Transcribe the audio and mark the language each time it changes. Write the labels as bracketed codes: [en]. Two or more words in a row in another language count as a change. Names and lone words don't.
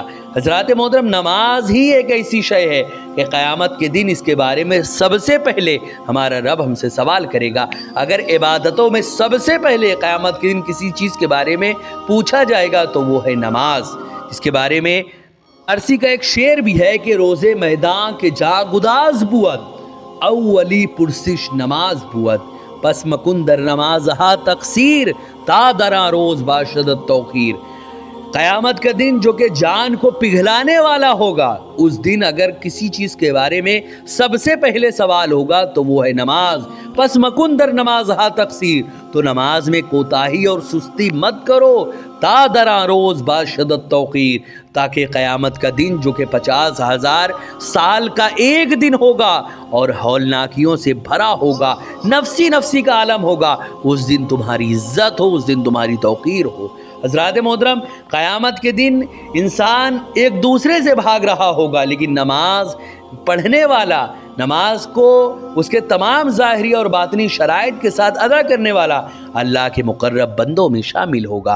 [ur] حضرات محترم، نماز ہی ایک ایسی شے ہے کہ قیامت کے دن اس کے بارے میں سب سے پہلے ہمارا رب ہم سے سوال کرے گا۔ اگر عبادتوں میں سب سے پہلے قیامت کے دن کسی چیز کے بارے میں پوچھا جائے گا تو وہ ہے نماز۔ اس کے بارے میں فارسی کا ایک شعر بھی ہے کہ [fa] روزے میدان کے جا گداز بود، اولی پرسش نماز بود، پس مکن در نماز ہا تقصیر، تا درا روز باشد توقیر۔ [ur] قیامت کا دن جو کہ جان کو پگھلانے والا ہوگا، اس دن اگر کسی چیز کے بارے میں سب سے پہلے سوال ہوگا تو وہ ہے نماز۔ [fa] پس مکن در نماز ہا تقصیر، [ur] تو نماز میں کوتاہی اور سستی مت کرو، [fa] تا درا روز باشد توقیر، [ur] تاکہ قیامت کا دن جو کہ 50,000 سال کا ایک دن ہوگا اور ہولناکیوں سے بھرا ہوگا، نفسی نفسی کا عالم ہوگا، اس دن تمہاری عزت ہو، اس دن تمہاری توقیر ہو۔ حضرات محترم، قیامت کے دن انسان ایک دوسرے سے بھاگ رہا ہوگا، لیکن نماز پڑھنے والا، نماز کو اس کے تمام ظاہری اور باطنی شرائط کے ساتھ ادا کرنے والا اللہ کے مقرب بندوں میں شامل ہوگا۔